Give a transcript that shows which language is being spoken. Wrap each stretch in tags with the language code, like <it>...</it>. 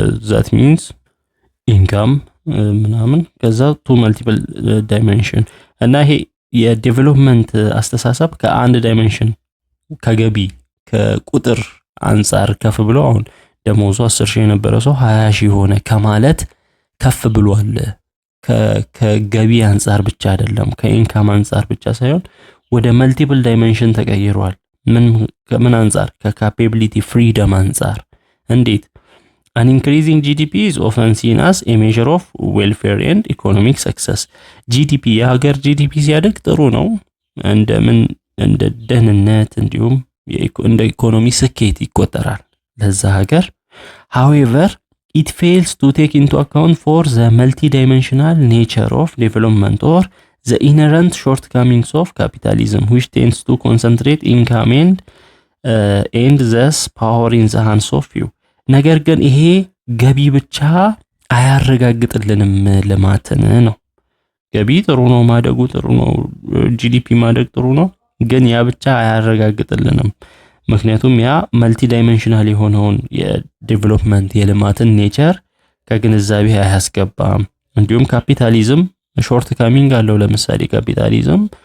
<en>that means income</en> <am>ምናምን ከዛ</am> <en>to multiple dimension</en> <am>እና ይሄ የዴቨሎፕመንት አስተሳሰብ ከአንድ ዳይሜንሽን ከገቢ ከቁጥር አንፃር ከፍ ብሎ አሁን ደሞዙ 10,000 የነበረ ሰው 20,000 ሆነ ከማለት ከፍ ብሏል። ከገቢ አንፃር ብቻ አይደለም፣ ከኢንካም አንፃር ብቻ ሳይሆን ወደ መልቲፕል ዳይሜንሽን ተቀይሯል። ምን አንፃር? ከካፓቢሊቲ ፍሪደም አንፃር። እንዴት?</am> <en>An increasing GDP is often seen as a measure of welfare and economic success.</en> <am>GDP የሀገር GDP ሲያድግ ጥሩ ነው፣ እንደ ደህንነት እንዲሁም እንደ ኢኮኖሚ ስኬት ይቆጠራል ለዛ ሀገር።</am> <en>However, it fails to take into account for the multidimensional nature of development or the inherent shortcomings of capitalism, which tends to concentrate income and thus power in the hands of few.</en> <am>ነገር ግን ይሄ ገቢ ብቻ አያረጋግጥልንም ልማትን ነው። ገቢ ጥሩ ነው፣ ማደጉ ጥሩ ነው፣ ጂዲፒ ማደግ ጥሩ ነው፣ ግን ያ ብቻ አያረጋግጥልንም። ምክንያቱም ያ መልቲ ዳይሜንሽናል የሆነውን የዴቨሎፕመንት የልማትን ኔቸር ከግንዛቤ አያስገባም። እንዲሁም ካፒታሊዝም ሾርት ካሚንግ አለው። ለምሳሌ ካፒታሊዝም</am>